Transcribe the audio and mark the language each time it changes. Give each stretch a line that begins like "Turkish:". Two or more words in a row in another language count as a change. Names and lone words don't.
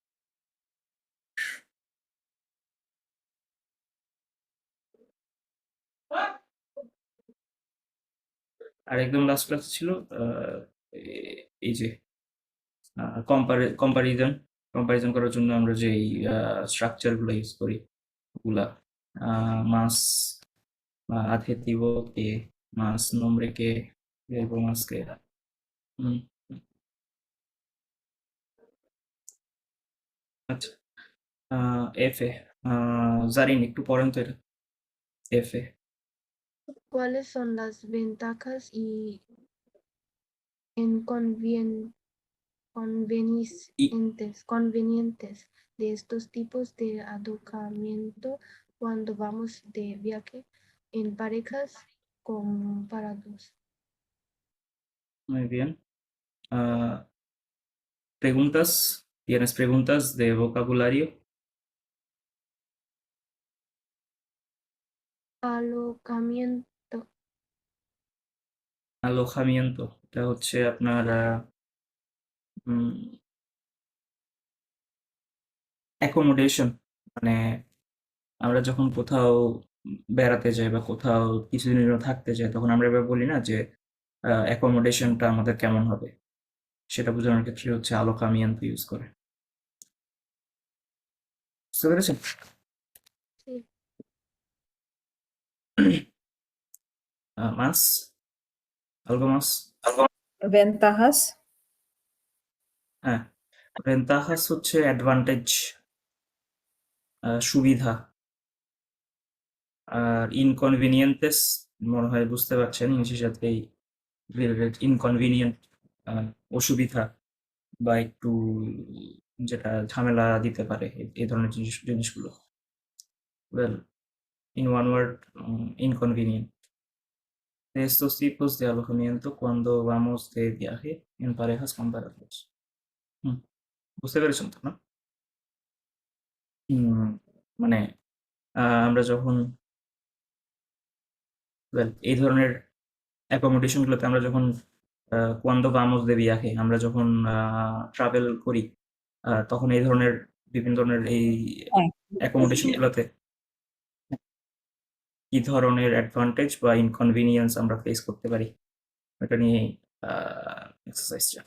Bangla: আর একদম লাস্ট ক্লাস ছিল এই যে কম্পারিজন কম্পারিজন করার জন্য আমরা যে স্ট্রাকচার গুলো ইউজ করি ওগুলা,
Spanish: más adjetivo que, más nombre que, verbo más que,
Bangla: আচ্ছা, এফ এ, জারিন একটু পড়েন তো এটা, এফ এ।
Spanish: ¿Cuáles son las ventajas y convenientes de estos tipos de alojamiento cuando vamos de viaje en parejas comparados? Muy bien. Preguntas. ¿Tienes preguntas de vocabulario? Alojamiento, Alojamiento,
Bangla: এটা হচ্ছে আপনার অ্যাকোমোডেশন, মানে আমরা যখন কোথাও বেড়াতে যাই বা কোথাও কিছুদিনের জন্য থাকতে যাই, তখন আমরা এবার বলি না যে অ্যাকোমোডেশনটা আমাদের কেমন হবে, সেটা বোঝানোর ক্ষেত্রে হচ্ছে alojamiento ইউজ করে। বুঝতে পেরেছেন?
Spanish: sí. más? ¿Algo más? Ventajas.
Bangla: হ্যাঁ, ভেন্তাহাস হচ্ছে অ্যাডভান্টেজ, সুবিধা। আর ইনকনভিনিয়েন্টেস মনে হয় বুঝতে পারছেন, ইংলিশের সাথেই রিলেটেড। ইনকনভিনিয়েন্ট, অসুবিধা বা একটু যেটা ঝামেলা দিতে পারে, এই ধরনের জিনিসগুলো।
English: ওয়েল, in one word, inconvenient.
Spanish: De estos tipos de alojamiento cuando vamos de viaje en parejas comparadas.
Bangla: বুঝতে পেরেছেন তো, না? মানে আমরা যখন এই ধরনের অ্যাকোমোডেশনগুলোতে আমরা যখন
Spanish: cuando vamos de viaje,
Bangla: আমরা যখন ট্রাভেল করি, তখন এই ধরনের বিভিন্ন ধরনের এই হ্যাঁ, অ্যাকোমোডেশনগুলোতে কি ধরনের অ্যাডভান্টেজ বা ইনকনভিনিয়েন্স আমরা ফেস করতে পারি, এটা নিয়ে এক্সারসাইজটা।